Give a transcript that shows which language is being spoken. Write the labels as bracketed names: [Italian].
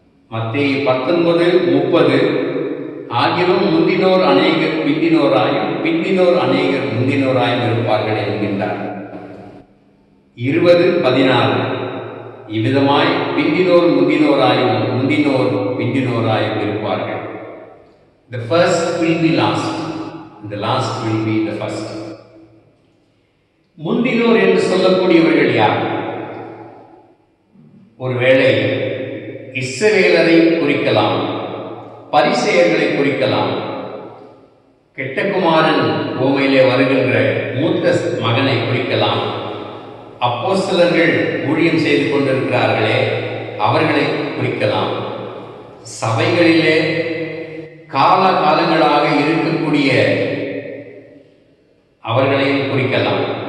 [Tamil] மத்தேயு 19:30 ஆகிலும் முந்தினோர் அநேகர் பிந்தினோராயும் பிந்தினோர் அநேகர் முந்தினோராயும் இருப்பார்கள் என்கின்றார். 20:16 இவ்விதமாய் பிந்தினோர் முந்தினோராயும் முந்தினோர் பிந்தினோராயும் இருப்பார்கள். [English] The first will be last, and the last will be the first. [Tamil] முந்தினோர் என்று சொல்லக்கூடியவர்கள் யார்? ஒருவேளை இஸ்ரவேலரை குறிக்கலாம், பரிசேயர்களை குறிக்கலாம், கெட்ட குமாரன் உவமையிலே வருகின்ற மூத்த மகனை குறிக்கலாம், அப்போஸ்தலர்கள் ஊழியம் செய்து கொண்டிருக்கிறார்களே அவர்களை குறிக்கலாம், சபைகளிலே காலகாலங்களாக இருக்கக்கூடிய அவர்களையும் குறிக்கலாம்.